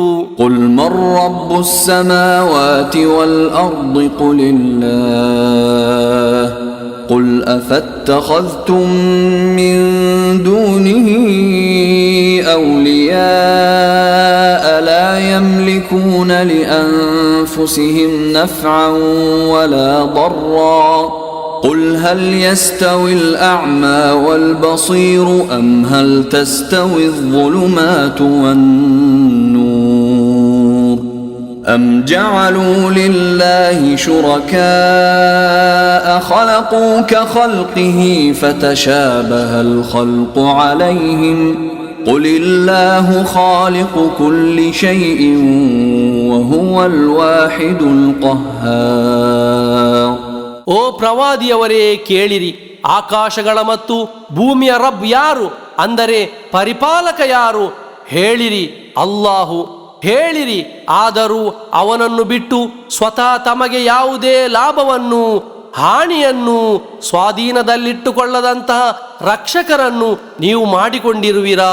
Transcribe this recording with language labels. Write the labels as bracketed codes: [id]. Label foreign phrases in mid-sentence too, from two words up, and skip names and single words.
[ar] قل من رب السماوات والأرض قل الله قل أفاتخذتم من دونه أولياء لا يملكون لأنفسهم نفعا ولا ضرا قل هل يستوي الأعمى والبصير أم هل تستوي الظلمات والنور أم جعلوا لله شركاء خلقوا كخلقه فتشابه الخلق عليهم قل الله خالق كل شيء وهو الواحد القهار. [kn] ಓ ಪ್ರವಾದಿಯವರೇ, ಕೇಳಿರಿ. ಆಕಾಶಗಳ ಮತ್ತು ಭೂಮಿಯ ರಬ್ ಯಾರು, ಅಂದರೆ ಪರಿಪಾಲಕ ಯಾರು? ಹೇಳಿರಿ, ಅಲ್ಲಾಹು. ಹೇಳಿರಿ, ಆದರೂ ಅವನನ್ನು ಬಿಟ್ಟು ಸ್ವತಃ ತಮಗೆ ಯಾವುದೇ ಲಾಭವನ್ನು ಹಾನಿಯನ್ನು ಸ್ವಾಧೀನದಲ್ಲಿಟ್ಟುಕೊಳ್ಳದಂತಹ ರಕ್ಷಕರನ್ನು ನೀವು ಮಾಡಿಕೊಂಡಿರುವಿರಾ?